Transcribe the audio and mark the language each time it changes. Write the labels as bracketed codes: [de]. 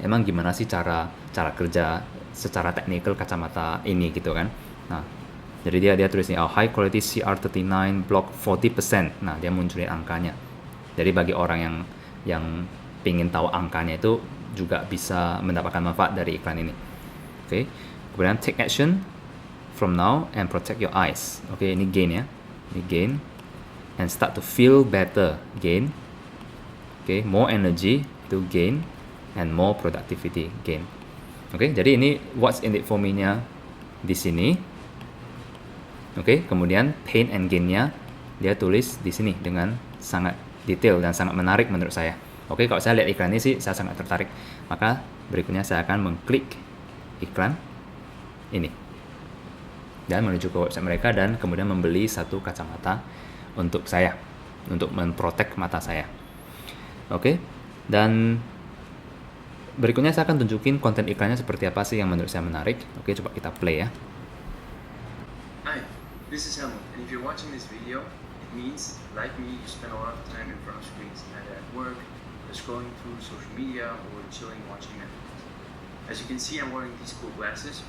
[id] Emang gimana sih cara kerja secara teknikal kacamata ini gitu kan? Nah, jadi dia tulis nih, [en] high quality CR39 block 40%. [id] Nah, dia munculin angkanya. Jadi bagi orang yang pingin tahu angkanya itu juga bisa mendapatkan manfaat dari iklan ini. Oke. [en] Kemudian take action from now and protect your eyes. [id] Oke, ini gain ya. [en] Ini gain and start to feel better. Gain. Oke, more energy to gain and more productivity gain. [id] Oke, jadi ini [en] what's in it for me- [id] nya di sini. Oke, kemudian pain and gain-nya dia tulis di sini dengan sangat detail dan sangat menarik menurut saya. Oke, kalau saya lihat iklan ini sih saya sangat tertarik. Maka berikutnya saya akan mengklik iklan ini dan menuju ke website mereka dan kemudian membeli satu kacamata untuk saya, untuk memprotek mata saya. Oke, dan berikutnya saya akan tunjukin konten iklannya seperti apa sih yang menurut saya menarik. Oke, coba kita play ya. [en] Hi, this is Helmut, and if you're watching this video, it means, like me, you spend a lot of time in front of screens, either at work, or scrolling through social media, or chilling watching Netflix. As you can see, I'm wearing these cool glasses.